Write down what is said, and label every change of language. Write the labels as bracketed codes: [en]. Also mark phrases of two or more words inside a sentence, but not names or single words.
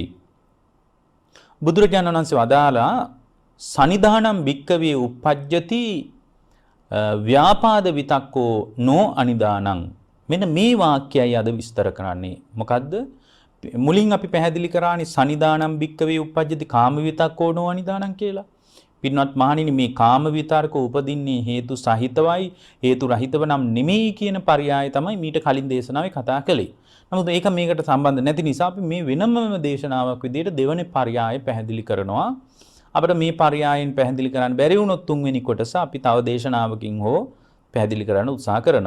[si] බුදුරජාණන් වහන්සේ වදාලා [pi] සනිදානම් භික්කවේ uppajjati ව්‍යාපාද විතක්කෝ නෝ අනිදානං. [si] මෙන්න මේ වාක්‍යයයි අද විස්තර කරන්නේ. මොකද්ද? මුලින් අපි පැහැදිලි කරානේ [pi] සනිදානම් භික්කවේ uppajjati කාම විතක්කෝ නෝ අනිදානං [si] කියලා. පින්වත් මහණෙනි මේ කාම විතර්ක උපදින්නේ හේතු සහිතවයි හේතු රහිතව නම් නෙමෙයි කියන පරයය තමයි මීට කලින් දේශනාවේ කතා කළේ. නමුත් ඒක මේකට සම්බන්ධ නැති නිසා අපි මේ වෙනම දේශනාවක් විදිහට දෙවනේ පරයය පැහැදිලි කරනවා. අපිට මේ පරයයෙන් පැහැදිලි කරන්න බැරි වුණොත් තුන්වෙනි කොටස අපි තව දේශනාවකින් හෝ පැහැදිලි කරන්න උත්සාහ කරනවා.